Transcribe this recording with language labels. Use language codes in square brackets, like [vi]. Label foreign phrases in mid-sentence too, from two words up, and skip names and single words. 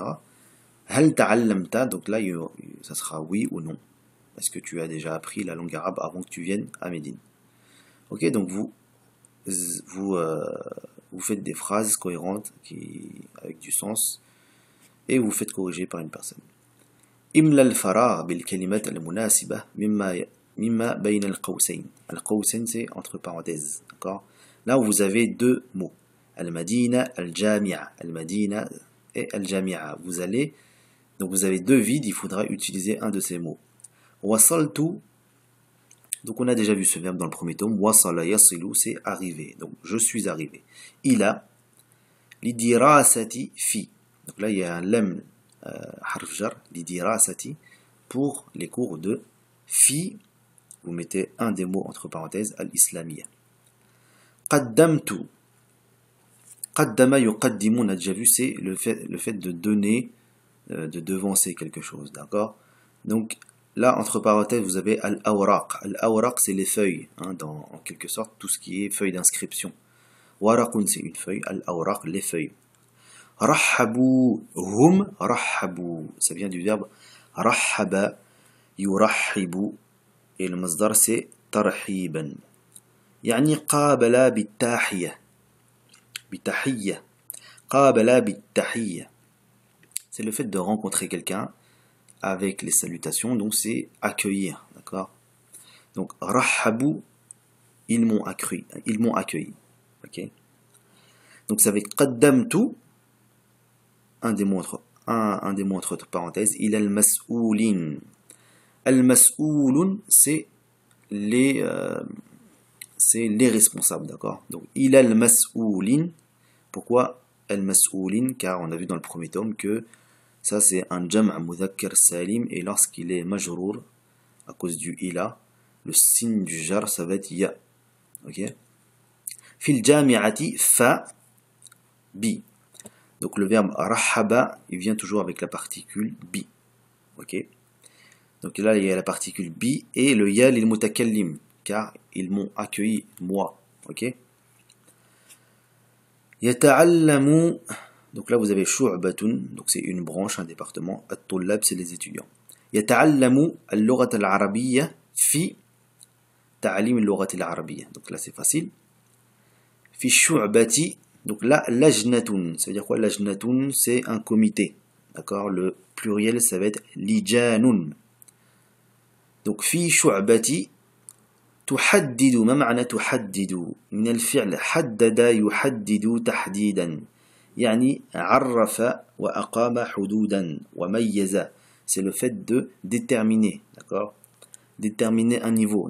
[ar] هل تعلمت, [fr] donc là ça sera oui ou non. Est-ce que tu as déjà appris la langue arabe avant que tu viennes à Médine? Ok, donc vous faites des phrases cohérentes avec du sens et vous faites corriger par une personne. [ar] إملى الفراغ بالكلمات المناسبة مما بين القوسين. القوسين, [fr] c'est entre parenthèses. D'accord? Là où vous avez deux mots. Al-Madina, Al-Jami'a. Al-Madina et Al-Jami'a. Vous allez, donc vous avez deux vides, il faudra utiliser un de ces mots. Wasaltu, donc on a déjà vu ce verbe dans le premier tome. [ar] وصل يصل, [fr] c'est arriver. Donc je suis arrivé. [ar] إلى لدراسة في. [fr] Donc là il y a un [ar] لام حرف جر لدراسة, [fr] pour les cours de fi. Vous mettez un des mots entre parenthèses, al-islamiyya. Qaddamtu. [ar] قدم يقدم, [fr] on a déjà vu, c'est le fait de donner, de devancer quelque chose, d'accord? Donc là, entre parenthèses, vous avez al-awraq. Al-awraq, c'est les feuilles, hein, en quelque sorte, tout ce qui est feuille d'inscription. Waraqun, c'est une feuille, al-awraq, les feuilles. Rahabu, hum, rahabu, ça vient du verbe [ar] رحب يرحب, [fr] et le masdar c'est tarhiban. [ar] يعني قابل بالتحية بتحية قابل بالتحية, [fr] c'est le fait de rencontrer quelqu'un avec les salutations, donc c'est accueillir, d'accord? Donc rahabu, ils m'ont accueilli, ok? Donc ça va être qaddamtu, un des mots entre parenthèses, il a al-mas'oulin. Al-mas'oulun, c'est les responsables, d'accord? Donc il a al-mas'oulin. Pourquoi al-mas'oulin? Car on a vu dans le premier tome que ça c'est un [ar] جمع مذكر سالم, [fr] et lorsqu'il est majrour à cause du ila, le signe du jar ça va être ya, ok? [ar] في الجامعة فـ بـ. [fr] Donc le verbe rahaba, il vient toujours avec la particule bi, ok? Donc là il y a la particule bi et le [ar] ياء للمتكلم, [fr] car ils m'ont accueilli, moi, ok? Yata'allamu, donc là vous avez shu'batun, donc c'est une branche, un département. At-tullab, c'est les étudiants. [ar] يتعلم اللغة العربية في تعليم اللغة العربية. [fr] Donc là c'est facile. [ar] في شعبة, [fr] donc là lajnatun, ça veut dire quoi? Lajnatun, c'est un comité, d'accord? Le pluriel ça va être lijanun. Donc [ar] في شعبة [fr] تحدد. [ar] ما معنى تحدد؟ من الفعل حدد يحدد تحديدا، يعني عرف وأقام حدودا وميز. [fr] C'est le fait de déterminer, d'accord? Déterminer un niveau.